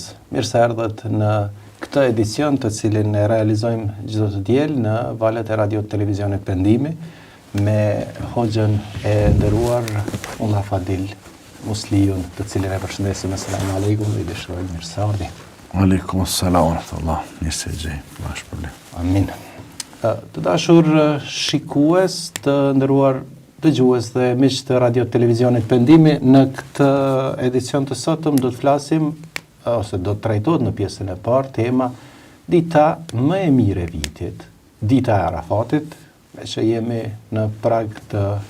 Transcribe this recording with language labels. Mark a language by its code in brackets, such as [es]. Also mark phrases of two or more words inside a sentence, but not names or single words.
[sq] Mirë se erdhët në këtë edicion të cilin e realizojmë çdo të diel në valët e radio televizionit Pendimi me hoxhën e nderuar Ulla Fadil Musliun, të cilin e përshëndesim. [ar] السلام عليكم [sq] dhe i dëshiroj mirëseardhje. [ar] وعليكم السلام ورحمة الله. [sq] Mirë se gjej, bash problem. Amin. Të dashur shikues, të nderuar dëgjues dhe miq të radio televizionit Pendimi, në këtë edicion të sotëm do të flasim ose do të trajtohet në pjesën e parë tema dita më e mirë e vitit, dita e Arafatit, me që jemi në prag të